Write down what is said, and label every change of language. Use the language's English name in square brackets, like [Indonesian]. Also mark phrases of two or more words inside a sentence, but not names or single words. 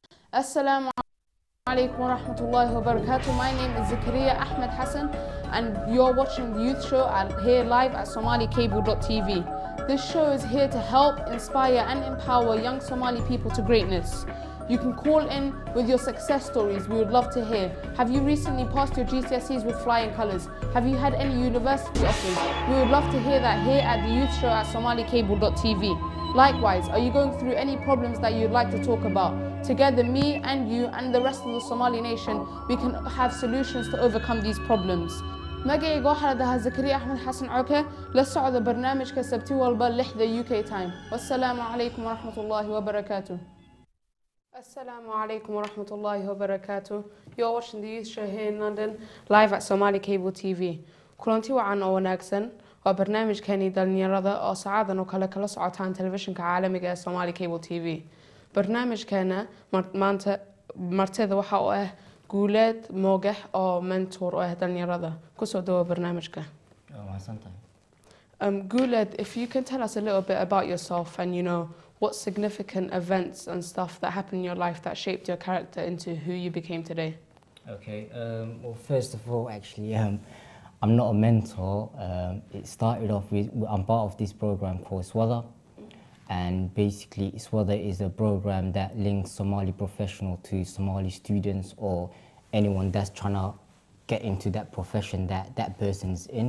[Arabic] السلام عليكم ورحمة الله وبركاته. [English] My name is Sakariye Ahmed Hassan and you're watching the Youth Show here live at SomaliCable.tv. This show is here to help, inspire and empower young Somali people to greatness. You can call in with your success stories, we would love to hear. Have you recently passed your GCSEs with flying colours? Have you had any university offers? We would love to hear that here at the Youth Show at SomaliCable.tv. Likewise, are you going through any problems that you'd like to talk about? Together, me and you and the rest of the Somali nation, we can have solutions to overcome these problems. [Somali] magacayga waxaa la dhahaa Sakariye Ahmed Hassan CAWKE la socda barnaamijka sabti walba 6 [English] UK time. [Arabic] والسلام عليكم ورحمة الله وبركاته. السلام عليكم ورحمة الله وبركاته. [English] You're watching the Youth Show here in London, live at Somali Cable TV. [Somali] Kulanti wacan oo wanaagsan waa barnaamijkeeni dhalinyarada oo saacadan oo kala socotaan telefishinka caalamiga ee Somali Cable TV. barnaamijkeena maanta martida waxa uu ah guuleed moogax oo mentor oo ah dhalinyarada ku soo dhawo barnaamijka. Guuleed, [English] if you can tell us a little bit about yourself and what significant events and stuff that happened in your life that shaped your character into who you became today. Okay, well, first of all, actually, I'm not a mentor. It started off with, I'm part of this program called SOO, and basically SOO is a program that links Somali professional to Somali students or anyone that's trying to get into that profession that that person's in.